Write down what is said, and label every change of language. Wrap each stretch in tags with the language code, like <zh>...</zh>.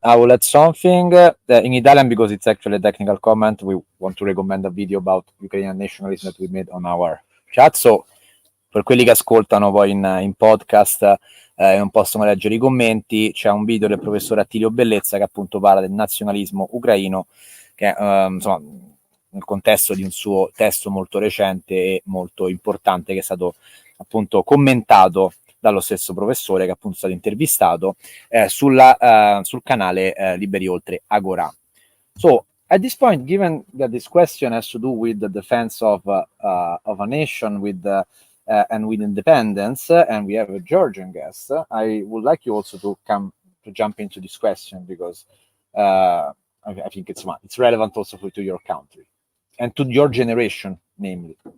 <en>I will add something in Italian because it's actually a technical comment. We want to recommend a video about Ukrainian nationalism that we made on our chat.</en> <it>So, per quelli che ascoltano poi in podcast e non possono leggere i commenti, c'è un video del professore Attilio Bellezza che appunto parla del nazionalismo ucraino, che insomma nel contesto di un suo testo molto recente e molto importante, che è stato appunto commentato dallo stesso professore, che appunto è stato intervistato sul canale Liberi Oltre Agora.</it> <en>So at this point, given that this question has to do with the defense of a nation and with independence, and we have a Georgian guest, I would like you also to jump into this question because I think it's relevant also to your country and to your generation, namely.</en>